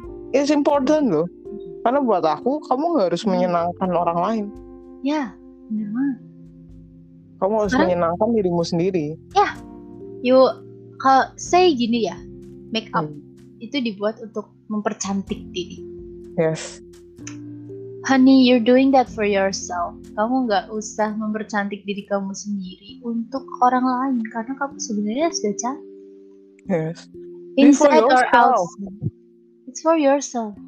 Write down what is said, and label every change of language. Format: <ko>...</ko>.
<en>It's important</en> <id>loh, karena buat aku kamu nggak harus menyenangkan orang lain. Ya, benar banget. Kamu harus menyenangkan dirimu sendiri. Ya, yuk, kalau say gini ya, make up itu dibuat untuk mempercantik diri.</id> <en>Yes. Honey, you're doing that for yourself.</en> <id>Kamu nggak usah mempercantik diri kamu sendiri untuk orang lain karena kamu sebenarnya sudah cantik.</id> <en>Yes. Inside or outside, it's for yourself.</en>